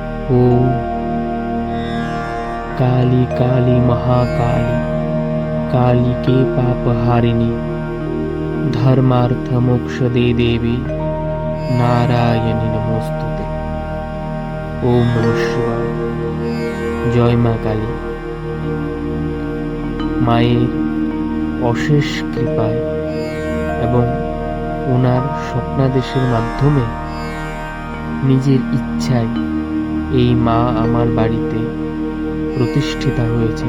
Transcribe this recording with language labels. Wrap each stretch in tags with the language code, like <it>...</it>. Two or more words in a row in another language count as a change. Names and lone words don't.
<sa>ओम काली काली महाकाली काली के पाप हारिणी धर्मार्थ मोक्ष दे देवी नारायणी नमोस्तुते। ओम नमः शिवाय।</sa> <bn>জয় মা কালী। মায়ের অশেষ কৃপায় এবং ওনার স্বপ্নাদেশের মাধ্যমে নিজের ইচ্ছায় এই মা আমার বাড়িতে প্রতিষ্ঠিতা হয়েছেন।</bn>